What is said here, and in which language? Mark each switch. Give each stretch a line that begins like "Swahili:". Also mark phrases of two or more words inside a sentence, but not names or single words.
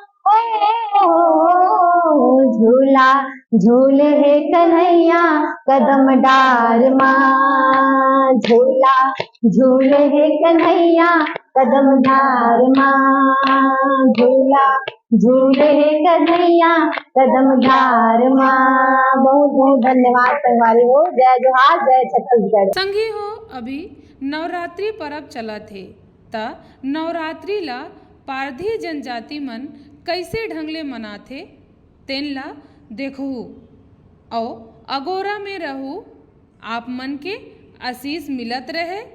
Chhattisgarhi: झूला झूले है कन्हैया कदम डार माँ झूला झूले है कन्हैया कदम डार माँ झूला झूले है कन्हैया कदम डार माँ। बहुत बहुत धन्यवाद संगवारी हो। जय जोहार जय छत्तीसगढ़। संगी हो अभी नवरात्रि पर्व चला थे त नवरात्रि ला पारधी जनजाति मन कैसे ढंगले मनाथे तेन ला देखहु औ अगोरा में रहू आप मन के आशीष मिलत रहे।